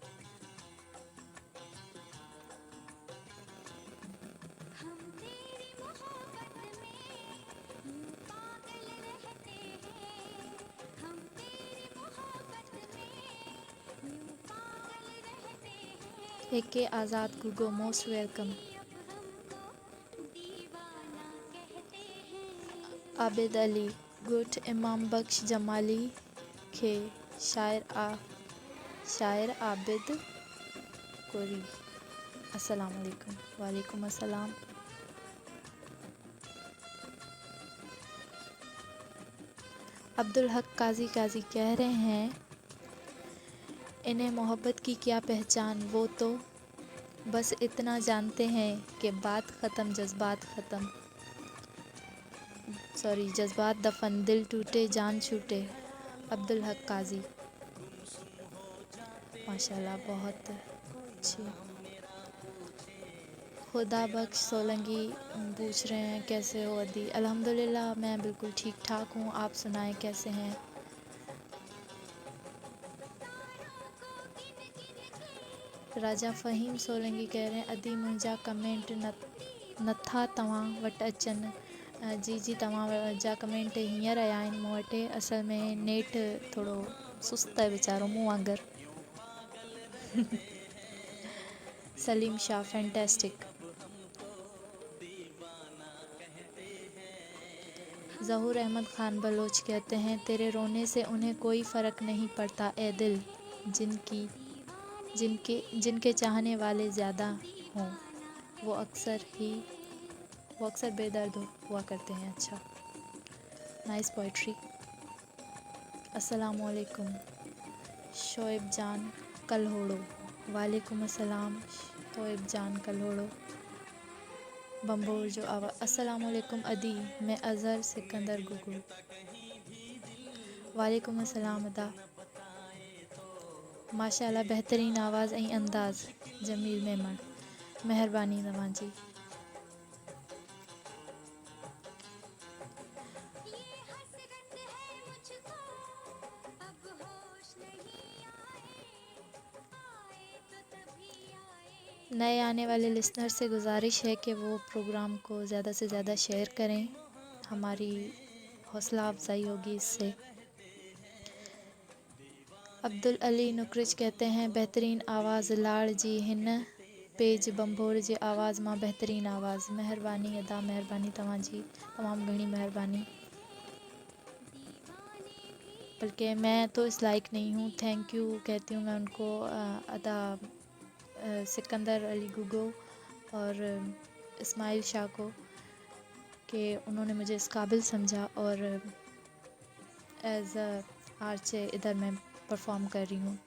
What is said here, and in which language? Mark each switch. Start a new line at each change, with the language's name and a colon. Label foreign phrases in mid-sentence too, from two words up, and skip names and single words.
Urdu: ہم تیری محبت میں یوں پاگل رہتے ہیں، ہم تیری محبت میں یوں پاگل رہتے ہیں,
English: AK आज़ाद गुगो, most welcome.
Urdu: اب ہم کو دیوانہ کہتے ہیں. عابد علی گڈ، امام بخش جمالی کھے، شاعر عابد کوری.
Arabic: السلام عليكم. وعليكم السلام.
Urdu: عبدالحق قاضی کہہ رہے ہیں، انہیں محبت کی کیا پہچان، وہ تو بس اتنا جانتے ہیں کہ بات ختم، جذبات ختم، سوری جذبات دفن، دل ٹوٹے جان چھوٹے. عبدالحق قاضی، ماشاءاللہ، بہت اچھی. خدا بخش سولنکی پوچھ رہے ہیں، کیسے ہو ادی? الحمدللہ، میں بالکل ٹھیک ٹھاک ہوں. آپ سنائیں، کیسے ہیں؟ راجہ فہیم سولنکی کہہ رہے ہیں,
Sindhi: अदी मुंहिंजा कमेंट नथा तव्हां वटि अचनि। जी जी, तव्हां जा कमेंट हींअर आया आहिनि मूं वटि। असल में नेट थोरो सुस्त आहे वीचारो, मूं वांगुरु।
Urdu: سلیم شاہ، فینٹاسٹک. ظہور احمد خان بلوچ کہتے ہیں، تیرے رونے سے انہیں کوئی فرق نہیں پڑتا اے دل، جن کے چاہنے والے زیادہ ہوں وہ اکثر بےدرد ہوا کرتے ہیں.
English: अच्छा, nice poetry.
Arabic: السلام عليكم शोएब जान कलहोड़ो। وعليكم السلام शोएब जान कलहोड़ो।
Sindhi: बम्बोर जो आवाज़।
Arabic: السلام عليكم
Urdu: अदी, میں اظہر سکندر گگو.
Arabic: وعليكم السلام अदा।
Sindhi: माशाल्लाह, बहतरीन आवाज़ ऐं अंदाज़। जमील मेमण, महिरबानी तव्हांजी।
Urdu: یہ حسرت ہے مجھ کو، اب ہوش نہیں آئے تو تبھی آئے. نئے آنے والے لسنر سے گزارش ہے کہ وہ پروگرام کو زیادہ سے زیادہ شیئر کریں، ہماری حوصلہ افزائی ہوگی اس سے. عبدالعلی نکرچ کہتے ہیں,
Sindhi: बेहतरीन आवाज़ लाड़ जी हिन पेज बम्भोर जी आवाज़ मां बेहतरीन आवाज़। महिरबानी अदा, महिरबानी तव्हांजी, तमामु घणी महिरबानी।
Urdu: بلکہ میں تو اس لائق نہیں ہوں,
English: thank you
Urdu: کہتی ہوں میں ان کو، ادا سکندر علی گگو اور اسماعیل شاہ کو، کہ انہوں نے مجھے اس قابل سمجھا اور
English: as a RJ
Urdu: ادھر میں پرفارم کر رہی ہوں.